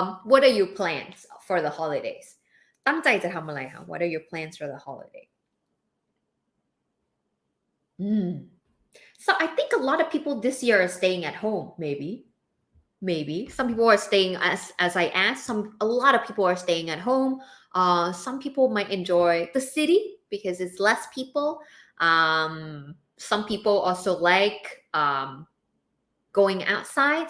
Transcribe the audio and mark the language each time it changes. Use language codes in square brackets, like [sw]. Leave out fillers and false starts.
[en] What are your plans for the holidays? [th] ตั้งใจจะทำอะไรคะ [en] What are your plans for the holiday? So I think a lot of people this year are staying at home, maybe some people are staying as I asked, a lot of people are staying at home. Some people might enjoy the city because it's less people. Some people also like going outside.